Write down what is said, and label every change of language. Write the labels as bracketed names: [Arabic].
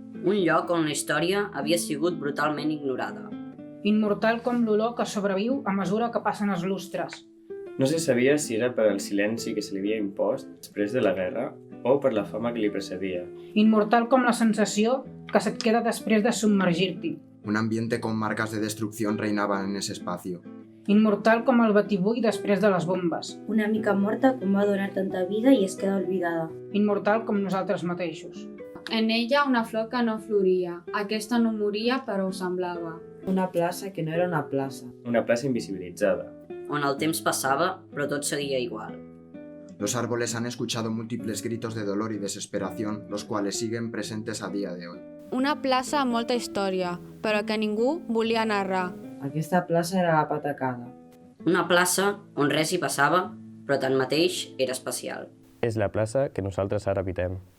[Catalan] Un lloc on la història havia sigut brutalment ignorada. Immortal com l'olor que sobreviu a mesura que passen els lustres. No se sabia si era per el silenci que se li havia impost després de la guerra o per la fama que li precedia. Immortal com la sensació que se't queda després de submergir-t'hi. [Spanish] Un ambiente con marcas de destrucción reinaba en ese espacio. [Catalan] Inmortal com el batibull després de les bombes. Una mica morta com va donar tanta vida i es queda olvidada. Inmortal com nosaltres mateixos. En ella una flor que no floria. Aquesta no moria, però ho semblava. Una plaça que no era una plaça. Una plaça invisibilitzada. On el temps passava, però tot seguia igual. [Spanish] Los árboles han escuchado múltiples gritos de dolor y desesperación, los cuales siguen presentes a día de hoy. [Catalan] Una plaça amb molta història, però que ningú volia narrar. Aquesta plaça era la patacada. Una plaça on res hi passava, però tanmateix era especial. És la plaça que nosaltres ara habitem.